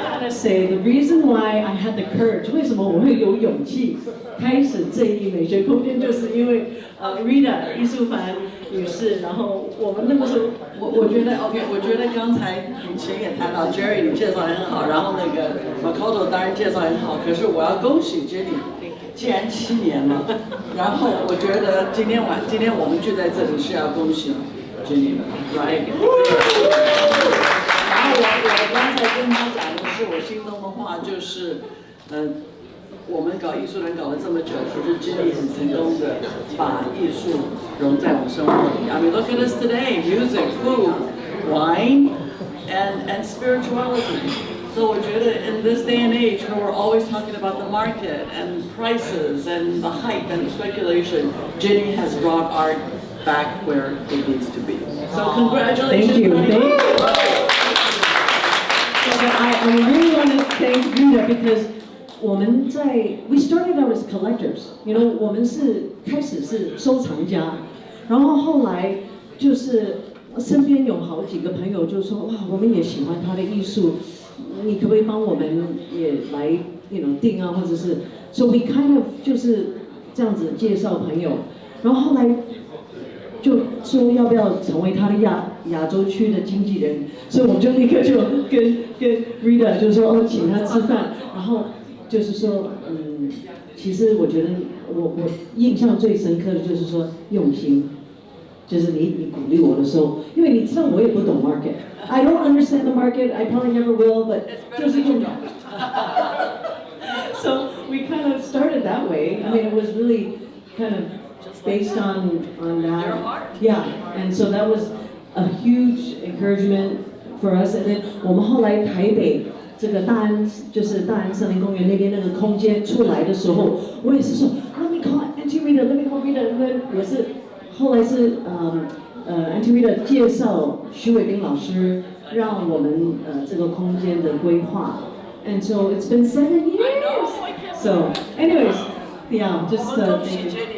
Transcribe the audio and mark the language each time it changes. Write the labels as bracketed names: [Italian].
[English] say the reason why I had the courage， [Chinese] 为什么我会有勇气开始这一美学空间，就是因为Rita 易淑凡女士，然后我们那个时候，我觉得 OK， 我觉得刚才以前也谈到 Jerry 你介绍很好，然后那个 Makoto 当然介绍很好，可是我要恭喜 Jenny， 既然7年了，然后我觉得今天我们聚在这里是要恭喜 Jenny 的 ， [English] right？ [Chinese] 然后我刚才跟他讲的是我心中的话，就是我们搞艺术人搞了这么久，可是 Jenny 很成功的把艺术融在我们生活里。 [English] I mean, look at us today: music, food, wine, and spirituality. So [Chinese] 我觉得 [English] in this day and age, where we're always talking about the market and prices and the hype and speculation, Jenny has brought art back where it needs to be. So congratulations. Thank you. Thank you. I really want to thank Rita because [Chinese] 我们 [English] we started out as collectors. You know, [Chinese] 我们开始是收藏家，然后后来就是身边有好几个朋友就说哇，我们也喜欢他的艺术，你可不可以帮我们也来定啊，或者是 [English] so we kind of [Chinese] 就是这样子介绍朋友，然后后来就说要不要成为他的亚洲区的经纪人，所以我们就立刻就跟 Rita 就说哦，请他吃饭，然后就是说其实我觉得我印象最深刻的就是说用心，就是你鼓励我的时候，因为你知道我也不懂 market， [English] I don't understand the market, I probably never will, but [Chinese] 就是用心。 [English] So we kind of started that way. I mean, it was really kind of based on that. Yeah, and so that was a huge encouragement for us. And then [Chinese] 我们后来台北这个大安森林公园那边那个空间出来的时候，我也是说 [English] Let me call Auntie Rita, let me call Rita. [Chinese] 也是后来是Auntie Rita 介绍徐伟斌老师，让我们这个空间的规划。 [English] And so it's been 7 years. So, anyways, yeah, just thank you.